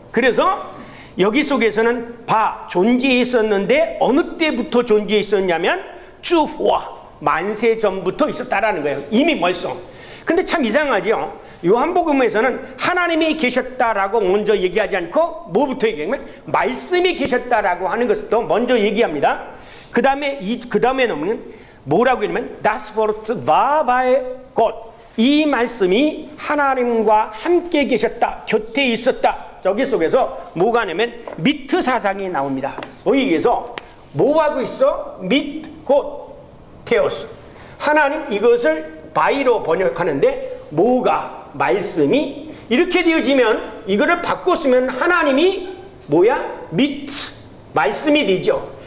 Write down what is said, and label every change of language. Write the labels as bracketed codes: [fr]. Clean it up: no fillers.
[ko] 그래서 여기 속에서는 존재해 있었는데 어느 때부터 존재해 있었냐면 쭈후와 만세 전부터 있었다라는 거예요. 이미 벌써. 근데 참 이상하죠. 요한복음에서는 하나님이 계셨다라고 먼저 얘기하지 않고 뭐부터 얘기하면 말씀이 계셨다라고 하는 것부터 먼저 얘기합니다. 그 다음에는 뭐라고 하냐면 [de] Das Wort war bei Gott. [ko] 이 말씀이 하나님과 함께 계셨다, 곁에 있었다. 저기 속에서 뭐가 하냐면 미트 사상이 나옵니다. 소위 얘기해서 뭐하고 있어? 곧 테오스. 하나님, 이것을 바이로 번역하는데 뭐가, 말씀이 이렇게 되어지면 이거를 바꿔 쓰면 하나님이 뭐야? 말씀이 되죠.